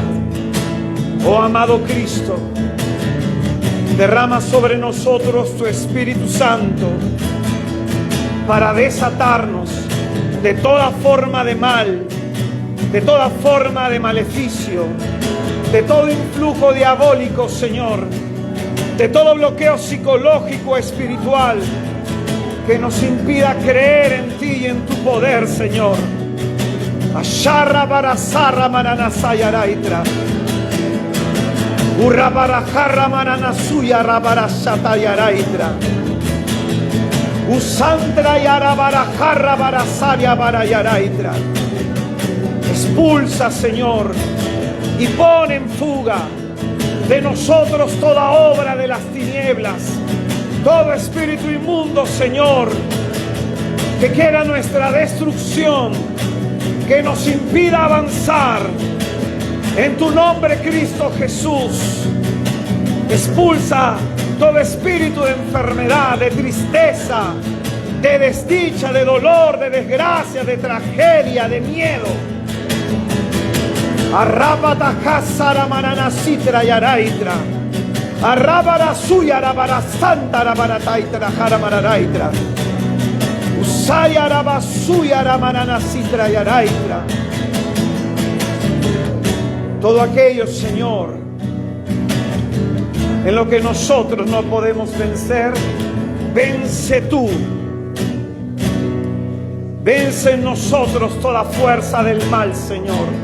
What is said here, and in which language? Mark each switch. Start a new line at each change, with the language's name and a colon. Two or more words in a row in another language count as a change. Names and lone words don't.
Spanish: Oh amado Cristo, derrama sobre nosotros tu Espíritu Santo para desatarnos de toda forma de mal, de toda forma de maleficio, de todo influjo diabólico, Señor, de todo bloqueo psicológico, espiritual, que nos impida creer en ti y en tu poder, Señor. Asharra barasarra mananasayaraitra. Urrabarajarra mananasuya rabarashatayaraitra. Usantra yarabarajarra barasaria barayaraitra. Expulsa, Señor, y pon en fuga de nosotros toda obra de las tinieblas, todo espíritu inmundo, Señor, que quiera nuestra destrucción, que nos impida avanzar. En tu nombre, Cristo Jesús, expulsa todo espíritu de enfermedad, de tristeza, de desdicha, de dolor, de desgracia, de tragedia, de miedo. Arrabata hasara mananasitra yaraitra. Arrabara suya rabara santa rabarataitra jaramararaitra. Usaya rabasuya ramananasitra yaraitra. Todo aquello, Señor, en lo que nosotros no podemos vencer, vence tú. Vence en nosotros toda fuerza del mal, Señor.